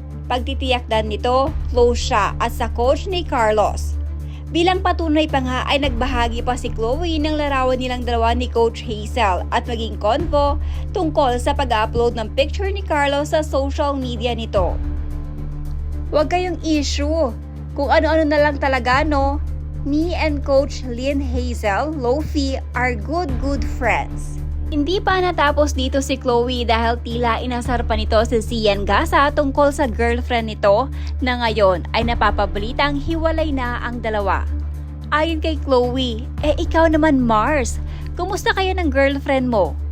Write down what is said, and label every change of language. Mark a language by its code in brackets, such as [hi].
[tl] Pagtitiyak dan nito, close siya at sa coach ni Carlos. Bilang patunay pa nga ay nagbahagi pa si Chloe ng larawan nilang dalawa ni Coach Hazel at maging convo tungkol sa pag-upload ng picture ni Carlos sa social media nito. Huwag kayong issue. Kung ano-ano na lang talaga, no? [en] Me and Coach Lynn Hazel, Lofi, are good friends. [tl] Hindi pa natapos dito si Chloe dahil tila inasar pa nito si Sian Gasa tungkol sa girlfriend nito na ngayon ay napapabalitang hiwalay na ang dalawa. Ayon kay Chloe, ikaw naman Mars, kumusta kayo ng girlfriend mo?